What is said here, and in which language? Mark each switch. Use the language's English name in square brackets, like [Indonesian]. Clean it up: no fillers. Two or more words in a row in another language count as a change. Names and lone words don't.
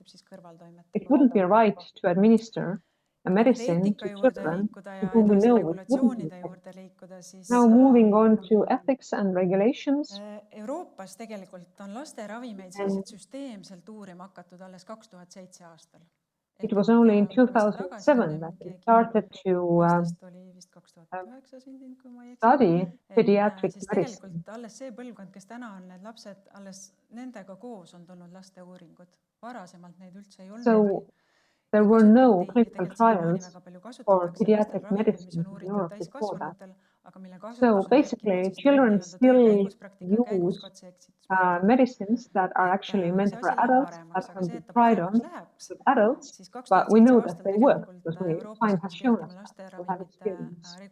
[English] It wouldn't be right to administer a medicine to children to whom we know it wouldn't be effective. Now moving on to ethics and regulations. [Estonian] Euroopas tegelikult on laste ravimeid selliselt süsteemselt uurima hakatud alles 2007 aastal. [English] It was only in 2007 that we started to study pediatric medicine. [Estonian] Alles see põlvkond, kes täna on need lapsed, alles nendega koos on tulnud laste uuringud. Varasemalt neid üldse ei olnud. [English] So there were no clinical trials for pediatric medicine in Europe before that. So basically, children still use medicines that are actually meant for adults, that can be tried on with adults, but we know that they work because time has shown us that we have experience.